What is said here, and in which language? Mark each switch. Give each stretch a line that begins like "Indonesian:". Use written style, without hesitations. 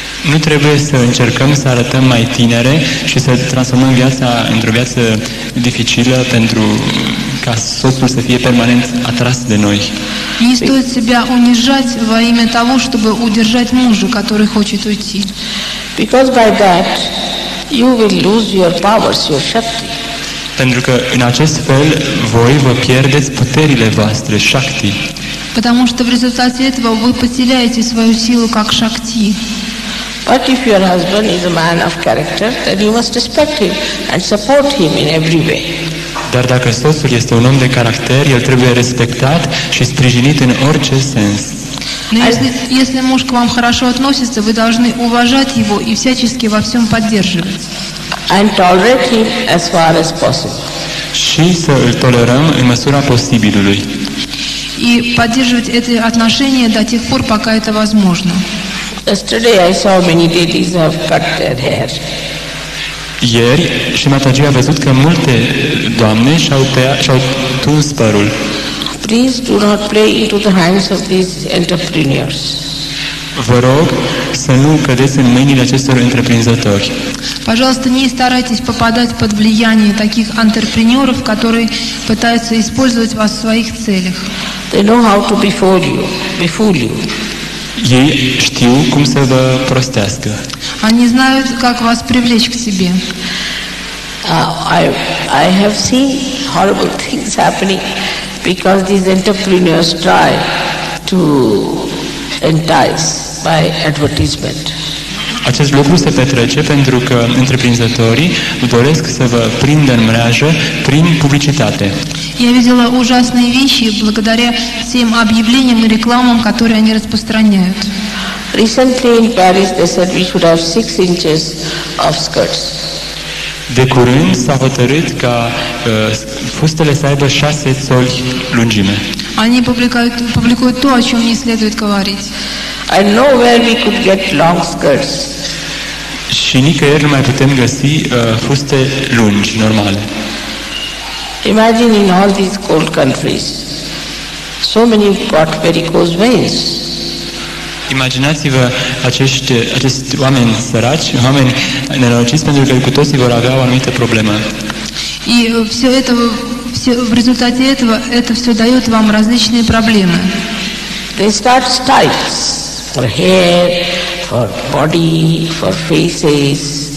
Romanian: Nu trebuie să încercăm să arătăm mai tinere și să transformăm viața într-o viață dificilă pentru ca soțul să fie permanent atras de noi.
Russian: Не стоит себя унижать во имя того, чтобы удержать мужа, который хочет уйти.
English: Because by that you will lose your powers, your shakti.
Romanian: Pentru că în acest fel voi vă pierdeți puterile voastre, shakti.
Russian: Потому что в результате этого вы потеряете свою силу как шакти.
English: But if your husband is a man of character, then you must respect him and support him in every way.
Romanian: Dar dacă soțul este un om de caracter, el trebuie respectat și sprijinit în orice sens.
Russian: Но если муж к вам хорошо относится, вы должны уважать его и всячески во всем поддерживать.
English: And tolerate him as far as possible.
Romanian: Și să îl tolerăm în măsura posibilului.
Russian: И поддерживать эти отношения до тех пор, пока это возможно.
English: Yesterday I saw many ladies have cut their hair.
Romanian: Ieri, și Mataji a văzut că multe doamne și-au tuns părul.
English: Please do not play into the hands of these entrepreneurs.
Romanian: Vă rog să nu cădeți în mâinile acestor întreprinzători.
Russian: Пожалуйста, не старайтесь попадать под влияние таких антрепренеров, которые пытаются использовать вас в своих целях.
English: They know how to befool you.
Romanian: Ei știu cum să vă prostească.
Russian: Они знают, как вас привлечь к себе.
English: I have seen horrible things happening because these entrepreneurs try to entice by advertisement.
Romanian: Acest lucru se petrece pentru că întreprinzătorii doresc să vă prindă în mreajă prin publicitate.
Russian: Я видела ужасные вещи благодаря тем объявлениям и рекламам, которые они распространяют.
English: Recently in Paris they said we should have 6 inches of skirts.
Romanian: De curând s-a hotărât ca fustele să aibă 6 țoli lungime.
Russian: Они публикуют то, о чем не следует говорить.
English: I know where we could get long skirts.
Romanian: Și nicăieri nu mai putem găsi fuste lungi, normale.
English: Imagine in all these cold countries, so many got varicose veins.
Romanian: Imaginați-vă acești oameni săraci, oameni nenorociți, pentru că cu toții vor avea o anumită problemă.
Russian: И в результате этого это все дает вам различные проблемы.
English: They start styles for hair, for body, for faces.